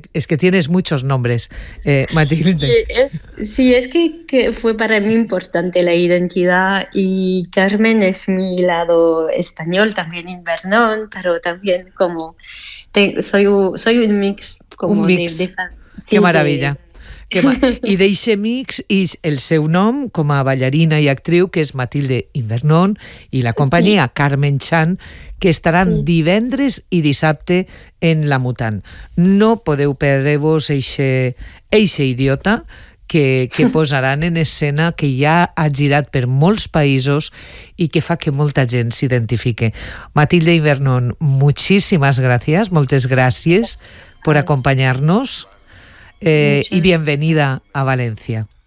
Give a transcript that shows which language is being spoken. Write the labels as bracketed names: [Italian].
[Spanish] Es que tienes muchos nombres, Mathilde. Sí, es que fue para mí importante la identidad. Y Carmen es mi lado español, también Invernón, pero también como soy un mix. Como un mix. Qué maravilla. [Catalan] I d'eixe mix és el seu nom com a ballarina i actriu, que és Mathilde Invernón, i la companyia sí. Carmen Chan, que estaran sí. divendres i dissabte en La Mutant. No podeu perdre-vos eixe idiota que posaran en escena, que ja ha girat per molts països i que fa que molta gent s'identifique. Mathilde Invernón, moltíssimes gràcies, moltes gràcies per acompanyar-nos. [Spanish] Y bienvenida a Valencia.